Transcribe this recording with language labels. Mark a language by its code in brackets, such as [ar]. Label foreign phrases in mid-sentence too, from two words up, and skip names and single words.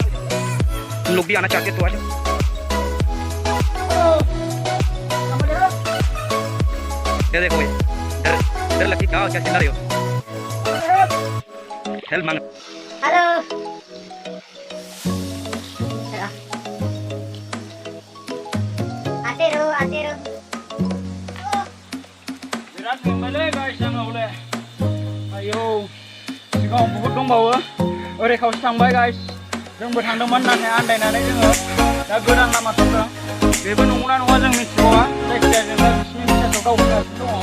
[hi] तुम लोग भी आना चाहते हो तो आ जाओ। ये देखो भाई, डर लगती क्या चिल्ला रही हो? हेल्प मांग। हेलो। आते रहो। [brx] बिराद मोनबायलै गाइस आङो हले। आयौ सिगाङाव बहुद दंबावो। ओरै खावसे थांबाय गाइस। जोंबो थांदोंमोन नाथाय आन्दायनानै जोङो दा गोदान लामा थांदों। बेबो नंगौना नङा जों मिथिबावा। जायखिजाया जों दा बिसिनि बिसासाव दावखोगासिनो दङ।